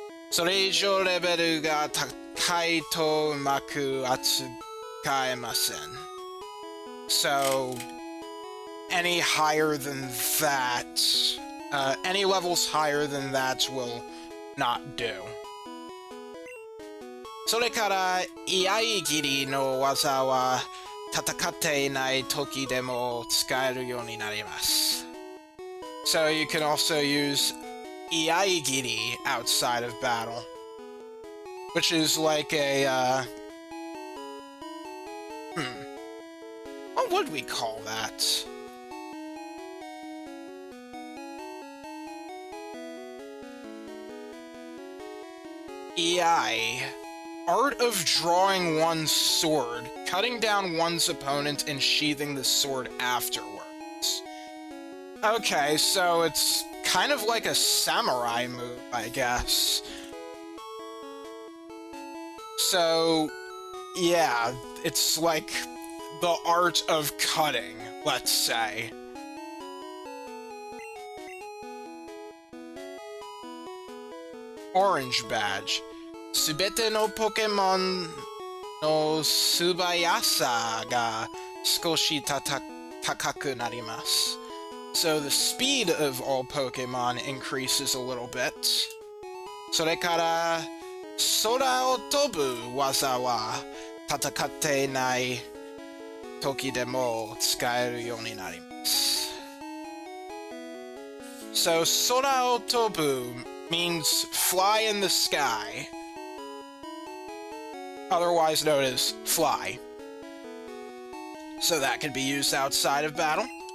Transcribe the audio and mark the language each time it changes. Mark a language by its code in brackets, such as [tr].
[ja] それ以上レベルが高いとうまく扱えません。 [en] So, any higher than that, any levels higher than that will not do. [ja] それから、居合切りの技は戦っていない時でも使えるようになります。 [en] So you can also use 居合切り outside of battle, which is like a, what would we call that? EI. Art of drawing one's sword, cutting down one's opponent and sheathing the sword afterwards. Okay, so it's kind of like a samurai move, I guess. So, yeah, it's like the art of cutting, let's say. Orange Badge. [ja] すべてのポケモンの素早さが少し高くなります。 [en] So the speed of all Pokemon increases a little bit. [ja] それから空を飛ぶ技は戦っていない時でも使えるようになります。 [en] So 空を飛ぶ means fly in the sky, otherwise known as fly. So that can be used outside of battle.